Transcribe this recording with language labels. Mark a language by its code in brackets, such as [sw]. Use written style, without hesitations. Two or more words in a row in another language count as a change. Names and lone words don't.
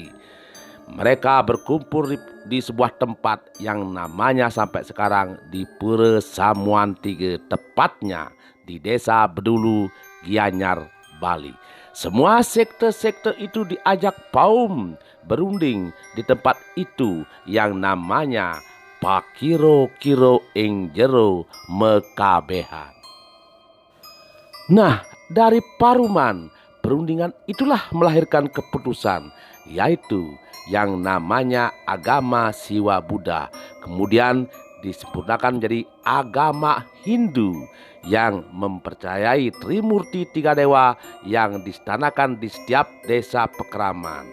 [id] Mereka berkumpul di sebuah tempat yang namanya sampai sekarang di Pura Samuan 3, tepatnya di Desa Bedulu, Gianyar, Bali. Semua sekte-sekte itu diajak paum berunding di tempat itu yang namanya [jv] pakiro-kiro ing jero mekabehan. [id] Nah, dari paruman perundingan itulah melahirkan keputusan, yaitu yang namanya agama Siwa Buddha, kemudian disempurnakan menjadi agama Hindu yang mempercayai Trimurti tiga dewa yang distanakan di setiap desa pekeraman.